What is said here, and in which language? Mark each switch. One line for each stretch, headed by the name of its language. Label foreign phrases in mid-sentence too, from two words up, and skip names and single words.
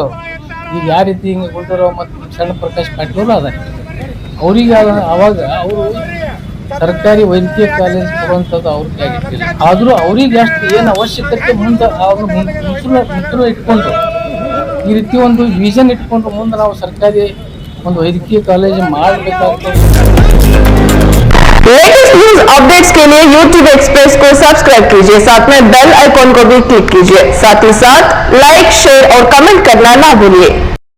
Kannada: ಈಗ ಯಾವ ರೀತಿ ಹಿಂಗೆ ಗುಂಡೂರಾವ್ ಮತ್ತು ಶರಣ ಪ್ರಕಾಶ್ ಪಾಟೀಲ್ ಅದ ಅವರಿಗೆ ಅವಾಗ ಅವರು ಸರ್ಕಾರಿ ವೈದ್ಯಕೀಯ ಕಾಲೇಜ್ ಕೊಡುವಂಥದ್ದು ಅವ್ರಿಗೆ ಆಗಿರ್ತಿಲ್ಲ. ಆದರೂ ಅವ್ರಿಗೆ ಅಷ್ಟು ಏನು ಅವಶ್ಯಕತೆ ಮುಂದೆ ಅವ್ರನ್ನ ಮುಚ್ಚಲು ಇಟ್ಕೊಂಡು ಈ ರೀತಿ ಒಂದು ವಿಷನ್ ಇಟ್ಕೊಂಡು ಮುಂದೆ ನಾವು ಸರ್ಕಾರಿ ಒಂದು ವೈದ್ಯಕೀಯ ಕಾಲೇಜ್ ಮಾಡಬೇಕಾಗ್ತದೆ.
Hindi: लेटेस्ट न्यूज अपडेट्स के लिए YouTube एक्सप्रेस को सब्सक्राइब कीजिए, साथ में
English: bell icon
Hindi: को भी क्लिक कीजिए। साथ ही साथ
English: like, share
Hindi: और कमेंट करना ना भूलिए।